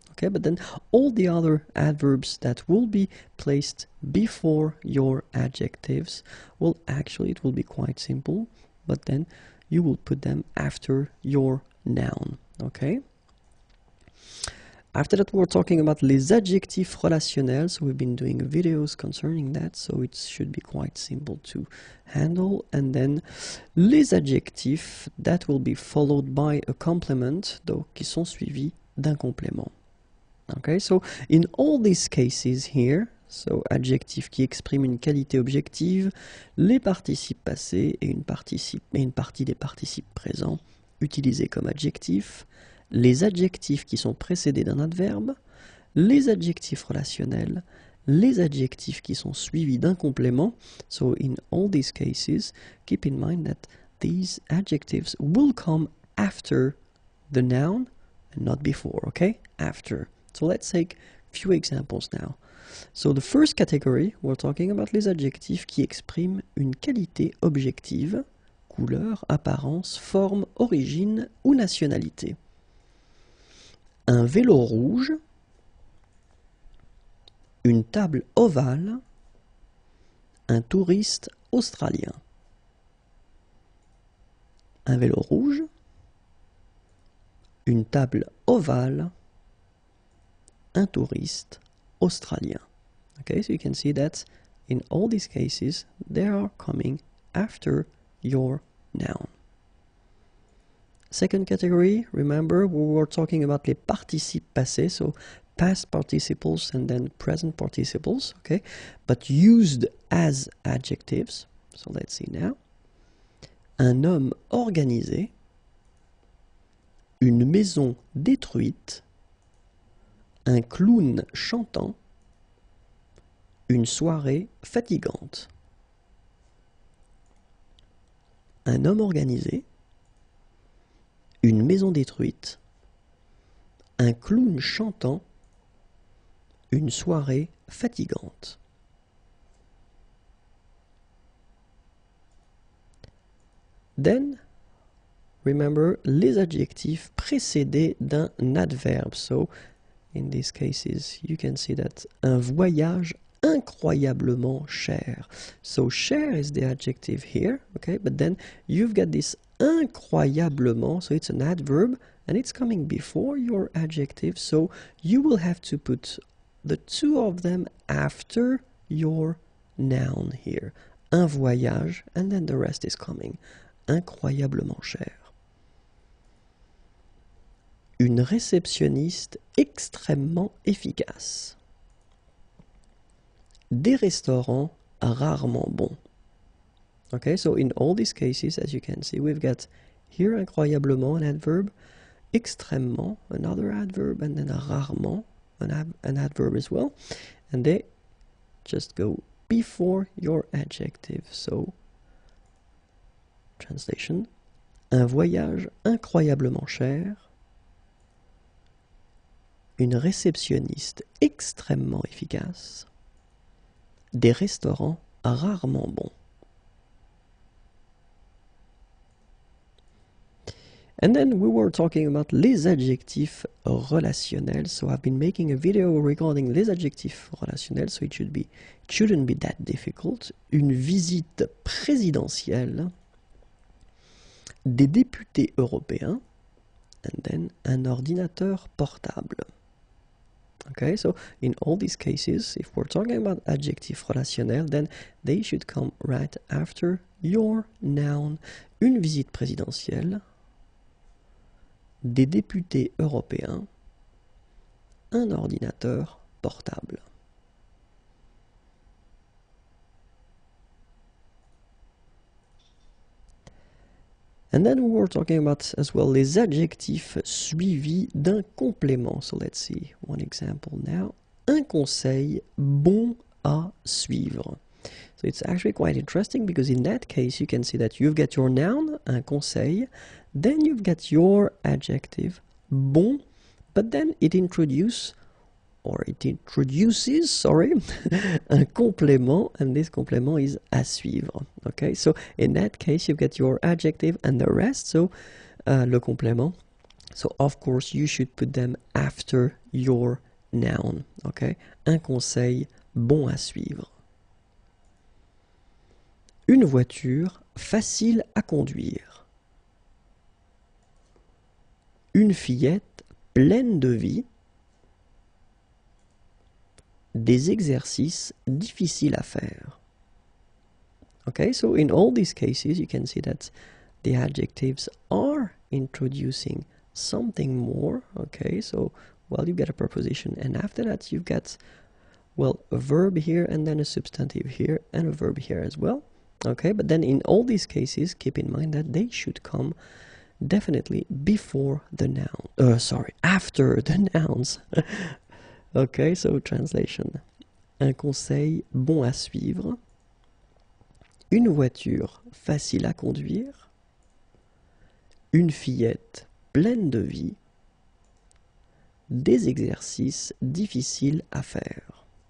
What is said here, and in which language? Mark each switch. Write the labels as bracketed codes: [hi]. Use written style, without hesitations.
[en] Okay, but then all the other adverbs that will be placed before your adjectives, well, actually it will be quite simple, but then you will put them after your noun, okay? After that, we're talking about [fr] les adjectifs relationnels. [en] So we've been doing videos concerning that, so it should be quite simple to handle. And then [fr] les adjectifs [en] that will be followed by a complement, [fr] donc qui sont suivis d'un complément. [en] Okay, so in all these cases here, so [fr] adjectif qui exprime une qualité objective, les participes passés et une partie des participes présents utilisés comme adjectifs, les adjectifs qui sont précédés d'un adverbe, les adjectifs relationnels les adjectifs qui sont suivis d'un complément. [en] So in all these cases, keep in mind that these adjectives will come after the noun and not before, okay? After. So let's take a few examples now. So the first category, we're talking about [fr] les adjectifs qui expriment une qualité objective, couleur, apparence, forme, origine ou nationalité. Un vélo rouge, une table ovale, un touriste australien. Un vélo rouge, une table ovale, un touriste australien. [en] Okay, so you can see that in all these cases, they are coming after your noun. Second category, remember we were talking about [fr] les participes passés, [en] so past participles and then present participles, okay, but used as adjectives. So let's see now. [fr] Un homme organisé, une maison détruite, un clown chantant, une soirée fatigante. Un homme organisé, une maison détruite, un clown chantant, une soirée fatigante. [en] Then, remember [fr] les adjectifs précédés d'un adverbe. [en] So, in these cases, you can see that [fr] un voyage incroyablement cher. [en] So, cher is the adjective here, okay? But then you've got this incroyablement, so it's an adverb, and it's coming before your adjective, so you will have to put the two of them after your noun here. [fr] Un voyage, [en] and then the rest is coming. [fr] Incroyablement cher. Une réceptionniste extrêmement efficace. Des restaurants rarement bons. [en] Okay, so in all these cases, as you can see, we've got here incroyablement, an adverb, extrêmement, another adverb, and then rarement, an adverb as well. And they just go before your adjective. So, translation, [fr] un voyage incroyablement cher, une réceptionniste extrêmement efficace, des restaurants rarement bons. [en] And then we were talking about [fr] les adjectifs relationnels. [en] So I've been making a video regarding [fr] les adjectifs relationnels, [en] so it shouldn't be that difficult. [fr] Une visite présidentielle, des députés européens, [en] and then [fr] un ordinateur portable. [en] Okay, so in all these cases, if we're talking about [fr] adjectifs relationnels, [en] then they should come right after your noun. [fr] Une visite présidentielle, des députés européens, un ordinateur portable. [en] And then we were talking about as well [fr] les adjectifs suivis d'un complément. [en] So let's see one example now. [fr] Un conseil bon à suivre. [en] So it's actually quite interesting because in that case you can see that you've got your noun, un conseil, then you've got your adjective, bon, but then it introduces, un complément, and this complément is à suivre. Okay, so in that case you've got your adjective and the rest, so le complément. So of course you should put them after your noun. [fr] Okay, un conseil bon à suivre. Une voiture facile à conduire. Une fillette pleine de vie. Des exercices difficiles à faire. [en] Okay, so in all these cases you can see that the adjectives are introducing something more. Okay, so well, you've got a preposition, and after that you've got, well, a verb here and then a substantive here and a verb here as well. Okay, but then in all these cases, keep in mind that they should come definitely before the noun. After the nouns. Okay, so translation. [fr] un conseil bon à suivre, une voiture facile à conduire, une fillette pleine de vie, des exercices difficiles à faire.